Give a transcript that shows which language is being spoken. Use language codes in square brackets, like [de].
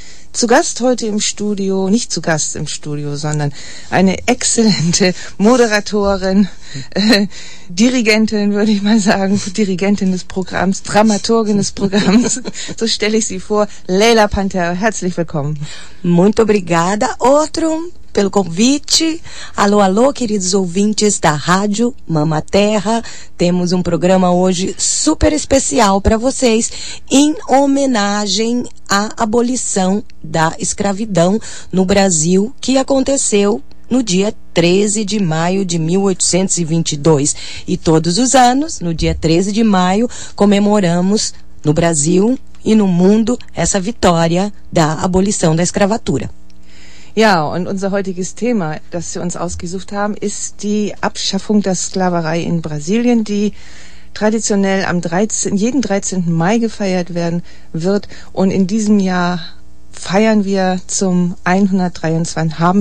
[de] Zu Gast heute im Studio, nicht zu Gast im Studio, sondern eine exzellente Moderatorin, Dirigentin, würde ich mal sagen, Dirigentin des Programms, Dramaturgin des Programms, so stelle ich sie vor, Leila Panther, herzlich willkommen. [pt] Muito obrigada, Ortrum, pelo convite. Alô, alô, queridos ouvintes da Rádio Mama Terra. Temos programa hoje super especial para vocês, em homenagem à abolição da escravidão no Brasil, que aconteceu no dia 13 de maio de 1822. E todos os anos, no dia 13 de maio, comemoramos no Brasil e no mundo essa vitória da abolição da escravatura. [de] Ja, und unser heutiges Thema, das Sie uns ausgesucht haben, ist die Abschaffung der Sklaverei in Brasilien, die traditionell am jeden 13. Mai gefeiert werden wird. Und in diesem Jahr haben wir zum 123.